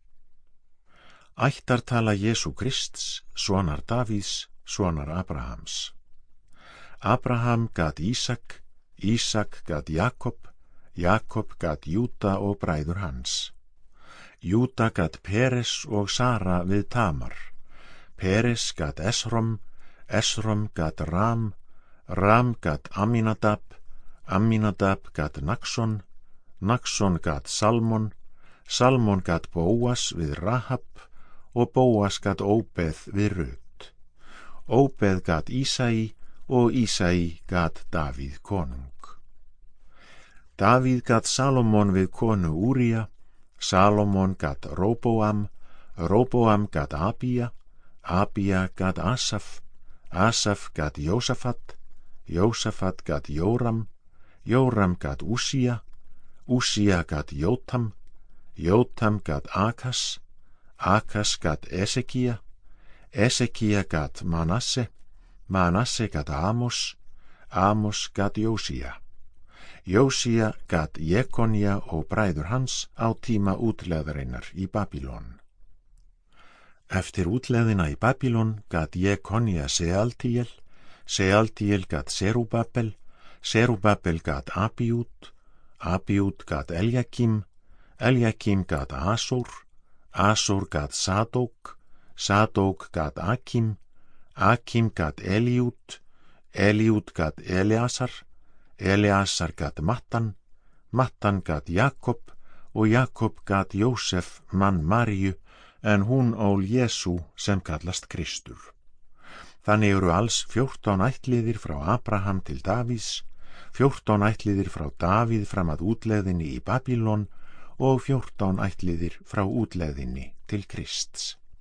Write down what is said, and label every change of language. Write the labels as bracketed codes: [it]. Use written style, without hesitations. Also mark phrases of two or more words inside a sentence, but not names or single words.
[is] Ættartala Jesú Krists, sonar Davíðs, sonar Abrahams. Abraham gat Ísak, Ísak gat Jakob, Jakob gat Júda og bræður hans. Júda gat Peres og Sara við Tamar. Peres gat Esrom, Esrom gat Ram, Ram gat Amminadab, Amminadab gat Naxon, Naxon gat Salmon, Salmon gat Bóas við Rahab og Bóas gat Óbeð við Rut. Óbeð gat Ísai og Ísai gat Davíð konung. Davíð gat Salomon við konu Úría, Salomon gat Róboam, Róboam gat Abía, Abía gat Asaf, Asaf gat Jósafat, Jósafat gat Jóram, Jóram gat Úsía, Úsía gat Jótam, Jótam gat Akas, Akas gat Esekía, Esekía gat Manasse, Manasse gat Amos, Amos gat Jósía. Jósía gat Jekonja og bræður hans á tíma útlegðarinnar í Babylon. Eftir útlegðina í Babylon gat Jekonja Sealtíel, Sealtíel gat Serubabel, Serubabel gat Abíút, Abíút gat Eljakim, Eljakim gat Asór, Asór gat Sadók, Sadók gat Akim, Akim gat Eliút, Eliút gat Eleasar, Eleasar gat Mattan, Mattan gat Jakob og Jakob gat Jósef mann Maríu, en hún ól Jesú sem kallast Kristur. Þannig eru alls 14 ættliðir frá Abraham til Davíðs, 14 ættliðir frá Davíð fram að útlegðinni í Babylon og 14 ættliðir frá útlegðinni til Krists.